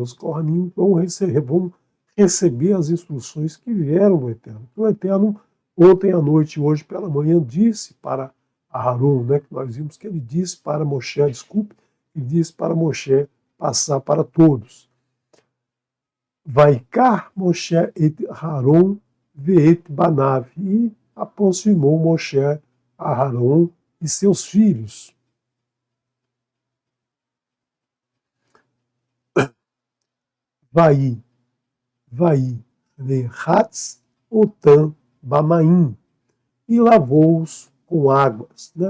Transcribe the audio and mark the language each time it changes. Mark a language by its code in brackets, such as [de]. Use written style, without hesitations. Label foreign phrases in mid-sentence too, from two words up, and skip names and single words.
[pt] Os Kohanim vão receber as instruções que vieram do Eterno. O Eterno, ontem à noite e hoje pela manhã, disse para Aharon, né, que nós vimos que ele disse para Moshe, ele disse para Moshe passar para todos. [he] ויקרב משה את אהרן ואת בניו, [pt] e aproximou Moshe a Aharon e seus filhos. [he] Vai, רחץ אותם במים, [pt] e lavou-os com águas, né?